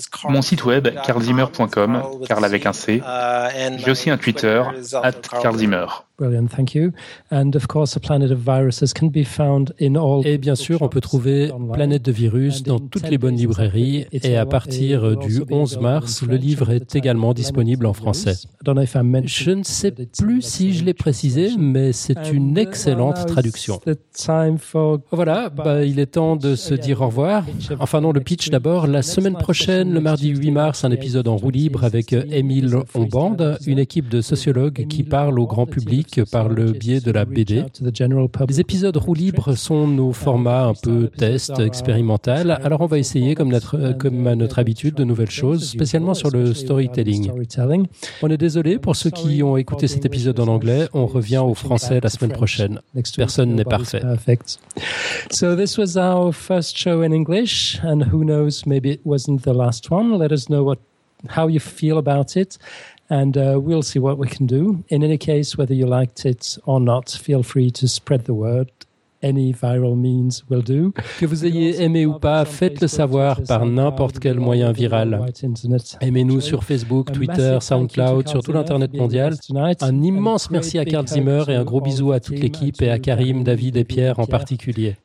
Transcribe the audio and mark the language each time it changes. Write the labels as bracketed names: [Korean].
[French] Mon site web, karlzimmer.com, Karl avec un C. J'ai aussi un Twitter, @karlzimmer. [English] Brilliant, thank you. And of course, the Planet of Viruses can be found in all. [French] Et bien sûr, on peut trouver Planète de Virus dans toutes les bonnes librairies. Et à partir du 11 mars, le livre est également disponible en français. Je ne sais plus si je l'ai précisé, mais c'est une excellente traduction. Voilà, il est temps de se dire au revoir. Enfin non, le pitch d'abord. La semaine prochaine, le mardi 8 mars, un épisode en roue libre avec Émile Onband, une équipe de sociologues qui parle au grand public par le biais de la BD. Les épisodes roue libre sont nos formats un peu test, expérimental. Alors on va essayer, comme à notre habitude, de nouvelles choses, spécialement sur le storytelling. On est désolé pour ceux qui ont écouté cet épisode en anglais. On revient au français la semaine prochaine. Personne n'est parfait. [English] So this was our first show in English, and who knows, maybe it wasn't the last one. Let us know how you feel about it. And we'll see what we can do. In any case, whether you liked it or not, feel free to spread the word. Any viral means will do. [French] Que vous ayez aimé ou pas, faites-le savoir par n'importe quel moyen viral. Aimez-nous sur Facebook, Twitter, SoundCloud, sur tout l'Internet mondial. Un immense merci à Karl Zimmer et un gros bisou à toute l'équipe et à Karim, David et Pierre en particulier.